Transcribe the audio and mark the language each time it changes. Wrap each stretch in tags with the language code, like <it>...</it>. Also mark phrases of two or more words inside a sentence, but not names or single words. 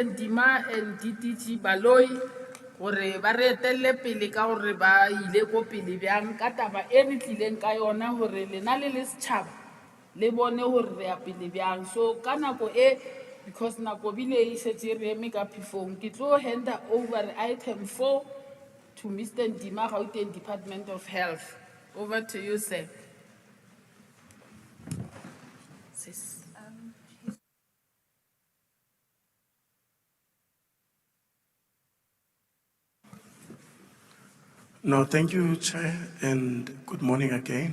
<nso>Ndima and DDG Baloi gore ba re etelle pele ka gore ba ile go pele bjang ka taba e re tlileng ka yona gore lena le setšhaba le bone gore re ya pele bjang. So ka nako e because nako bile e šetše re eme ka phefong ke tlo handa</nso> <en>over item 4 to Mr. Ndima Gauteng Department of Health. Over to you, sir. Sis. No, thank you, Chair, and good morning again.</en>